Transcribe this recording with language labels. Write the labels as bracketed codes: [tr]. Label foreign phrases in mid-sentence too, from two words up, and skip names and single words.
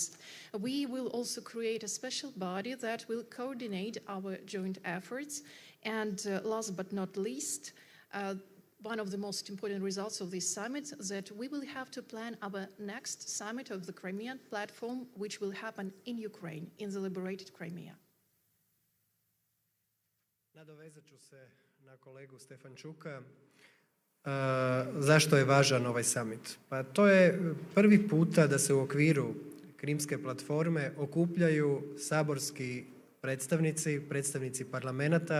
[en] We will also create a special body that will coordinate our joint efforts. And last but not least, one of the most important results of this summit that we will have to plan our next summit of the Crimea Platform, which will happen in Ukraine, in the liberated Crimea. [hr] Nadovezat ću se na kolegu Stefančuka. Zašto je važan ovaj summit? Pa to je prvi puta da se u okviru Krimske platforme okupljaju saborski predstavnici parlamenata.